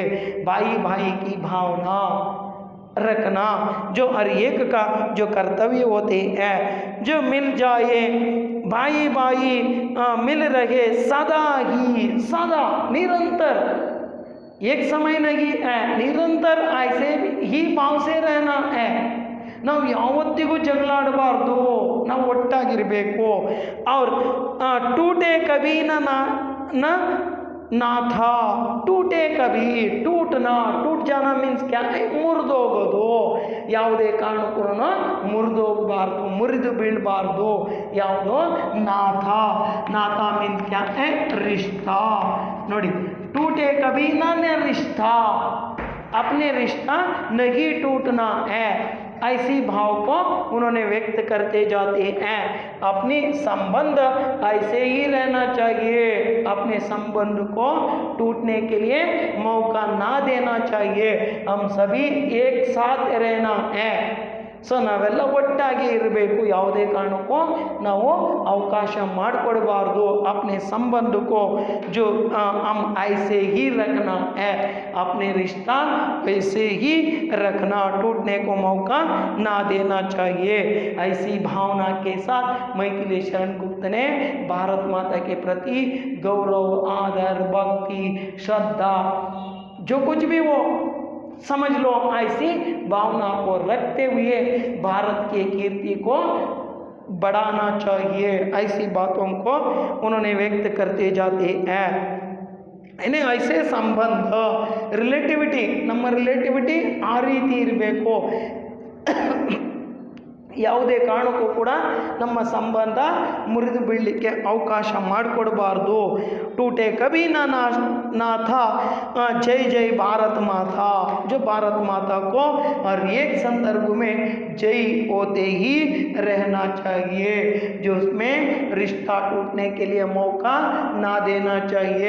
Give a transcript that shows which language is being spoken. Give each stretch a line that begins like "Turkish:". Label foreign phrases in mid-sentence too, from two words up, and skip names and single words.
Hindi: भाई भाई की भावना रखना जो हर एक का जो कर्तव्य होते हैं. जो मिल जाए भाई भाई मिल रहे सदा ही, सदा निरंतर, एक समय नहीं है, निरंतर ऐसे ही भाव से रहना है.
Kannada: ನಾವು ಯಾವತ್ತಿಗೂ ಜಗಳಾಡಬಾರ್ದು, ನಾವು ಒಟ್ಟಾಗಿರಬೇಕು.
Hindi: और टूटे कभी न ना था, टूटे कभी, टूटना, टूट जाना मीन्स क्या है,
Kannada: ಮುರಿದೋಗೋದು. ಯಾವುದೇ ಕಾರಣಕ್ಕೂ ಮುರಿದೋಗಬಾರ್ದು, ಮುರಿದು ಬೀಳಬಾರ್ದು.
Hindi: ಯಾವುದು ನಾಥ, ನಾಥ मीन्स क्या है, रिश्ता. ನೋಡಿ, टूटे कभी ना रिश्ता, अपने रिश्ता नहीं टूटना है. ऐसी भाव को उन्होंने व्यक्त करते जाते हैं. अपनी संबंध ऐसे ही रहना चाहिए, अपने संबंध को टूटने के लिए मौका ना देना चाहिए. हम सभी एक साथ रहना है.
Kannada: ಸೊ ನಾವೆಲ್ಲ ಒಟ್ಟಾಗಿ ಇರಬೇಕು, ಯಾವುದೇ ಕಾರಣಕ್ಕೂ ನಾವು ಅವಕಾಶ ಮಾಡಿಕೊಡಬಾರ್ದು.
Hindi: अपने संबंध को जो हम ऐसे ही रखना है, अपने रिश्ता वैसे ही रखना, टूटने को मौका ना देना चाहिए। ऐसी भावना के साथ मैथिली शरण गुप्त ने भारत माता के प्रति गौरव, आदर, भक्ति, श्रद्धा, जो कुछ भी वो समझ लो, ऐसी भावना को रखते हुए भारत के कीर्ति को बढ़ाना चाहिए। ऐसी बातों को उन्होंने व्यक्त करते जाते हैं। इन्हें ऐसे संबंध रिलेटिविटी,
Kannada: ನಮ್ಮ ರಿಲೇಟಿವಿಟಿ ಆ ರೀತಿ ಇರಬೇಕು. ಯಾವುದೇ ಕಾರಣಕ್ಕೂ ಕೂಡ ನಮ್ಮ ಸಂಬಂಧ ಮುರಿದು ಬೀಳಲಿಕ್ಕೆ ಅವಕಾಶ ಮಾಡಿಕೊಡಬಾರ್ದು.
Hindi: टूटे कभी ना था जय जय भारत माता, जो भारत माता को हर एक संदर्भ में जय होते ही रहना चाहिए, जो उसमें रिश्ता टूटने के लिए मौका ना देना चाहिए।